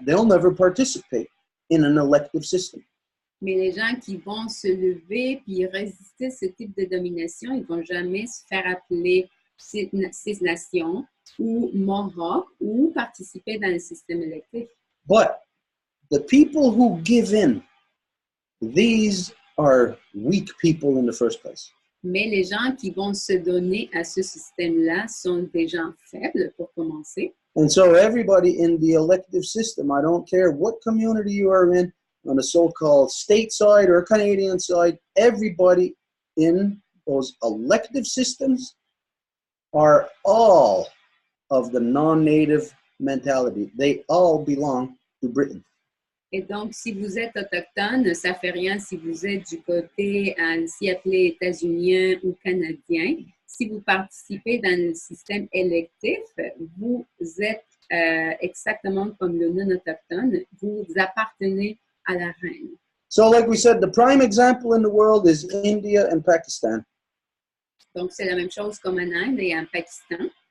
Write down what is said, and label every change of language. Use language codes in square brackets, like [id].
[en] They'll never participate in an elective system. [fr] Mais les gens qui vont se lever puis résister ce type de domination, ils vont jamais se faire appeler Six Nations ou Mohawk ou participer dans le système électif. [en] But the people who give in, these are weak people in the first place. [fr] Mais les gens qui vont se donner à ce système-là sont des gens faibles pour commencer. [en] And so everybody in the elective system, I don't care what community you are in, on the so-called state side or Canadian side, everybody in those elective systems are all of the non-native mentality. They all belong to Britain. [fr] Et donc, si vous êtes autochtone, ça ne fait rien si vous êtes du côté si appelé états-unien ou canadien. Si vous participez dans le système électif, vous êtes exactement comme le non-autochtone, vous appartenez à la reine. [en] So like we said, the prime example in the world is India and Pakistan. [fr] Donc, c'est la même chose comme en Inde et en Pakistan.